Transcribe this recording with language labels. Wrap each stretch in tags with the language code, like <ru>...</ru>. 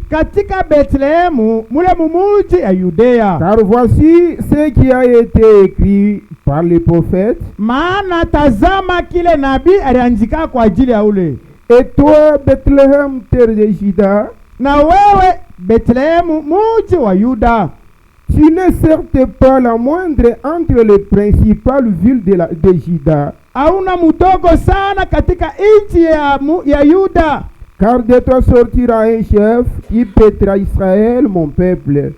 <sw>katika Bethlehemu mule mumuji ya Yudea.</sw> <fr>Car voici ce qui a été écrit par les prophètes.</fr> <sw>Maana tazama kile nabii aliandika kwa ajili ya ule.</sw> <fr>Et toi Bethléem, terre de Juda,</fr> <sw>na wewe Bethlehemu muji wa Yuda,</sw> <fr>tu n'es certes pas la moindre entre les principales villes de Juda.</fr> <sw>Hauna mudogo sana katika nchi ya Yuda.</sw> <fr>Car de toi sortira un chef qui pètera Israël, mon peuple.</fr>